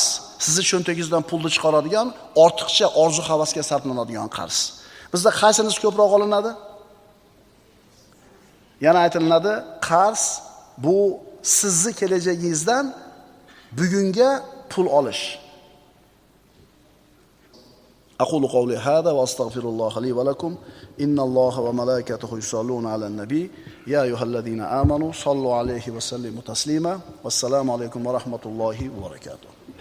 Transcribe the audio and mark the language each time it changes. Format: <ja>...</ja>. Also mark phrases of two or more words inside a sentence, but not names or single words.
<uz>Sizni cho'ntagingizdan pulni chiqaradigan, ortiqcha orzu-havasga sarflanadigan qarz. Bizda qaysinisi ko'proq olinadi? Yana aytilinadi, qarz bu sizni kelajagingizdan bugunga pul olish.</uz> <ar>أقول قولي هذا وأستغفر الله لي ولكم إن الله وملائكته يصلون على النبي يا أيها الذين آمنوا صلوا عليه وسلموا تسليما والسلام عليكم ورحمة الله وبركاته.</ar>